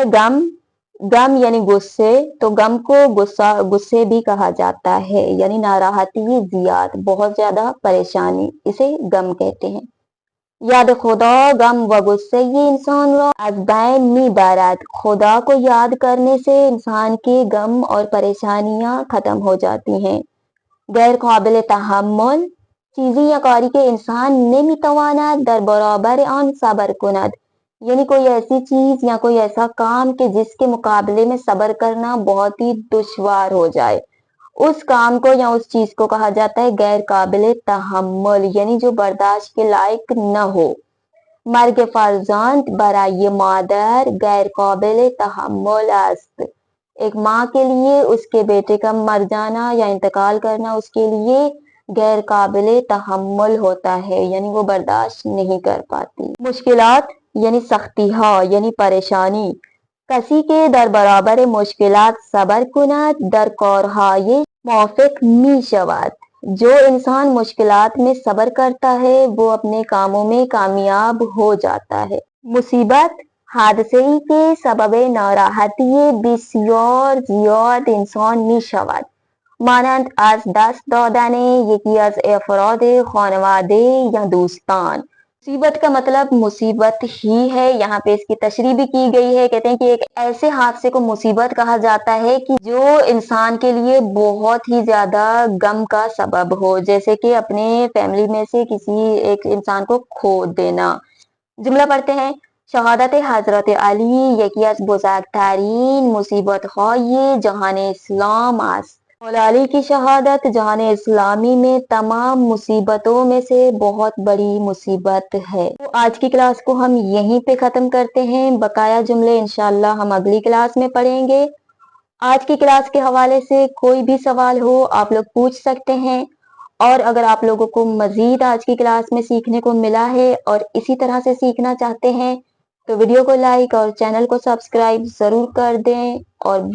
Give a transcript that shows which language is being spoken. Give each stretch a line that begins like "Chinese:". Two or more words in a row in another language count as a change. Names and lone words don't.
Urdu: غم یعنی غصے، تو غم کو غصے بھی کہا جاتا ہے یعنی
Persian: ناراحتی زیاد،
Urdu: بہت زیادہ پریشانی، اسے غم کہتے ہیں.
Persian: یاد خدا غم و غصے یہ انسان را از بین می برد.
Urdu: خدا کو یاد کرنے سے انسان کے غم اور پریشانیاں ختم ہو جاتی ہیں.
Persian: غیر قابل تحمل چیزی یا کاری کے انسان نمیتواند در برابر آن صبر کند.
Urdu: یعنی کوئی ایسی چیز یا کوئی ایسا کام کہ جس کے مقابلے میں صبر کرنا بہت ہی دشوار ہو جائے، اس کام کو یا اس چیز کو کہا جاتا ہے
Persian: غیر قابل تحمل
Urdu: یعنی جو برداشت کے لائق نہ ہو.
Persian: مرگ فرزند برای مادر غیر قابل تحمل است.
Urdu: ایک ماں کے لیے اس کے بیٹے کا مر جانا یا انتقال کرنا اس کے لیے
Persian: غیر قابل تحمل
Urdu: ہوتا ہے یعنی وہ برداشت نہیں کر پاتی. مشکلات یعنی سختی ہاں یعنی پریشانی.
Persian: کسی کے در برابر مشکلات صبر کند در کارهای موفق می شود.
Urdu: جو انسان مشکلات میں صبر کرتا ہے وہ اپنے کاموں میں کامیاب ہو جاتا ہے.
Persian: مصیبت حادثه‌ای که سبب ناراحتی بسیار زیاد انسان می شود، مانند از دست دادن یکی از افراد خانواده یا دوستان.
Urdu: مصیبت کا مطلب مصیبت ہی ہے. یہاں پہ اس کی تشریح بھی کی گئی ہے. کہتے ہیں کہ ایک ایسے حادثے کو مصیبت کہا جاتا ہے کہ جو انسان کے لیے بہت ہی زیادہ غم کا سبب ہو، جیسے کہ اپنے فیملی میں سے کسی ایک انسان کو کھو دینا. جملہ پڑھتے ہیں.
Persian: شہادت حضرت علی یکی از بزرگترین مصیبت های جهان اسلام است.
Urdu: مولا علی کی شہادت جہان اسلامی میں تمام مصیبتوں میں سے بہت بڑی مصیبت ہے. تو آج کی کلاس کو ہم یہیں پہ ختم کرتے ہیں. بقایا جملے انشاءاللہ ہم اگلی کلاس میں پڑھیں گے. آج کی کلاس کے حوالے سے کوئی بھی سوال ہو آپ لوگ پوچھ سکتے ہیں، اور اگر آپ لوگوں کو مزید آج کی کلاس میں سیکھنے کو ملا ہے اور اسی طرح سے سیکھنا چاہتے ہیں تو ویڈیو کو لائک اور چینل کو سبسکرائب ضرور کر دیں.